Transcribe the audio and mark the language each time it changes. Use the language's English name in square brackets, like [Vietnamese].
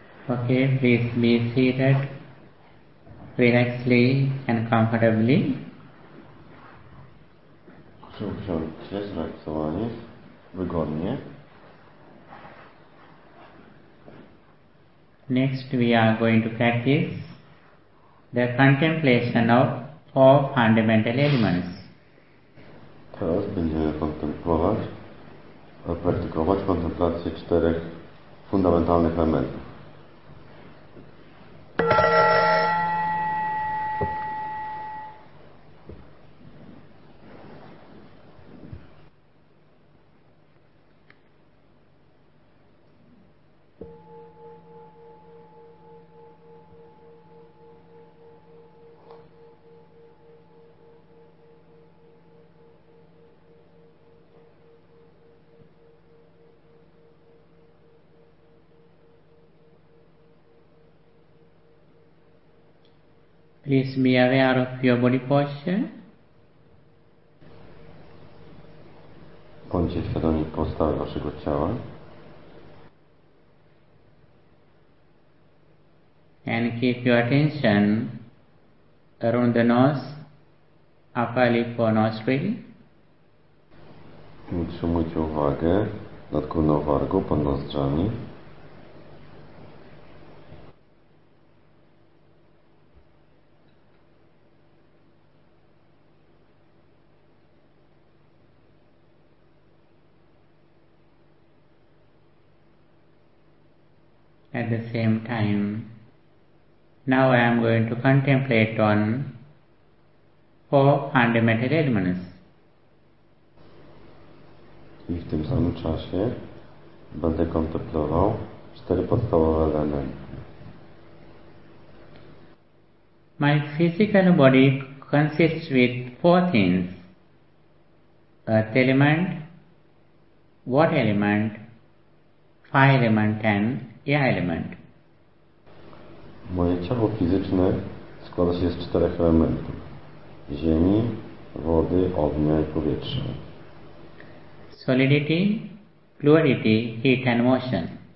[English] Okay, please be seated relaxedly and comfortably. [Polish] Proszę usiąść się, zrelaksowanie, wygodnie. [English] Next we are going to practice the contemplation of four fundamental elements. [Polish] Teraz będziemy kontemplować, praktykować kontemplację czterech fundamentalnych elementów. [English] Please be aware of your body posture. [Polish] Bądźcie świadomi postawy waszego ciała. [English] And keep your attention around the nose, upper lip or nostril. [Polish] Utrzymujcie uwagę nad górną wargą pod nozdrzami. [English] At the same time, now I am going to contemplate on four fundamental elements. [Polish] I w tym samym czasie będę kontemplował cztery podstawowe elementy. [English] My physical body consists with four things: earth element, water element, fire element, and element. [Polish] Moje ciało fizyczne składa się z czterech elementów: ziemi, wody, ognia i powietrza. [English] Solidity, fluidity, heat and motion.